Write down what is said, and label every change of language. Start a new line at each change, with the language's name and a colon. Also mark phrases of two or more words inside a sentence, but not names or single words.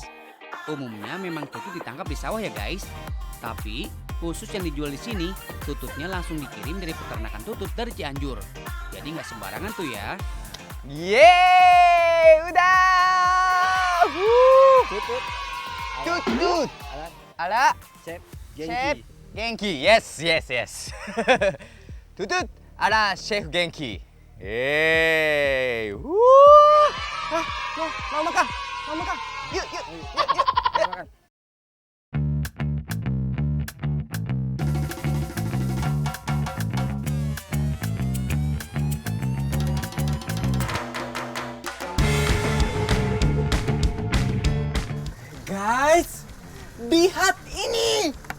Indonesian: Umumnya memang tutut ditangkap di sawah ya guys. Tapi khusus yang dijual di sini, tututnya langsung dikirim dari peternakan tutut dari Cianjur. Jadi nggak sembarangan tuh ya. Yeay, udah. Tutut. Tutut. Alat Ala chef Chef Genki. Genki. Yes. Tutut ala Chef Genki. Yeay. Mau makan. Yuk. Makan. Guys, lihat ini.